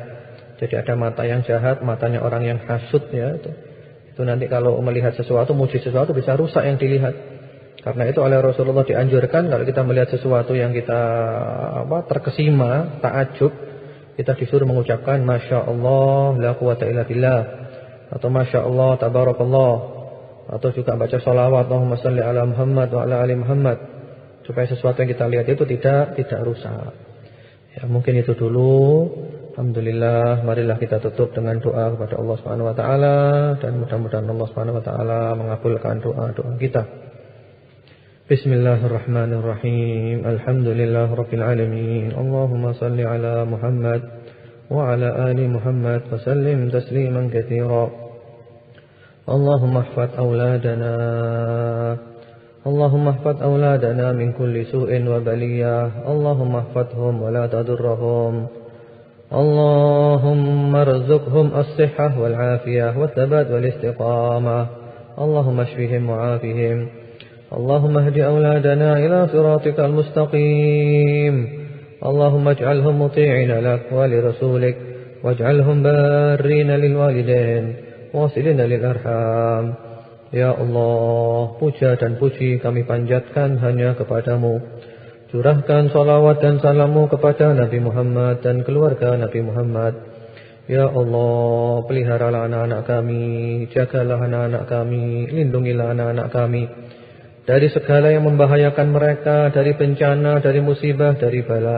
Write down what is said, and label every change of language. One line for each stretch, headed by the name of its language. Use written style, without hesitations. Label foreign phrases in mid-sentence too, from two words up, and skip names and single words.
Indonesian: Jadi ada mata yang jahat, matanya orang yang hasud ya itu. Itu nanti kalau melihat sesuatu, muji sesuatu bisa rusak yang dilihat. Karena itu oleh Rasulullah dianjurkan kalau kita melihat sesuatu yang kita terkesima, takjub, kita disuruh mengucapkan
Arabic: ما شاء الله لا قوة إلا بالله,
Indonesian: atau
Arabic: ما شاء الله تبارك الله,
Indonesian: atau juga baca salawat
Arabic: اللهم صل على محمد وعلى آل محمد,
Indonesian: supaya sesuatu yang kita lihat itu tidak rusak. Ya mungkin itu dulu. Alhamdulillah, marilah kita tutup dengan doa kepada Allah
Arabic: سبحانه وتعالى
Indonesian: dan mudah-mudahan Allah
Arabic: سبحانه وتعالى
Indonesian: mengabulkan doa-doa kita.
Arabic: بسم الله الرحمن الرحيم. الحمد لله رب العالمين. اللهم صل على محمد وعلى آل محمد وسلم تسليما كثيرا. اللهم احفظ أولادنا. اللهم احفظ أولادنا من كل سوء وبلية. اللهم احفظهم ولا تضرهم. اللهم ارزقهم الصحة والعافية والثبات والاستقامة. اللهم اشفهم وعافهم. اللهم اهد أولادنا إلى صراطك المستقيم. اللهم اجعلهم مطيعين لك ولرسولك واجعلهم بارين للوالدين واصلين للأرحام.
Indonesian: Ya Allah, puja dan puji kami panjatkan hanya kepadamu. Curahkan salawat dan salammu kepada Nabi Muhammad dan keluarga Nabi Muhammad. Ya Allah, peliharalah anak-anak kami, jagalah anak-anak kami, lindungilah anak-anak kami dari segala yang membahayakan mereka, dari bencana, dari musibah, dari bala.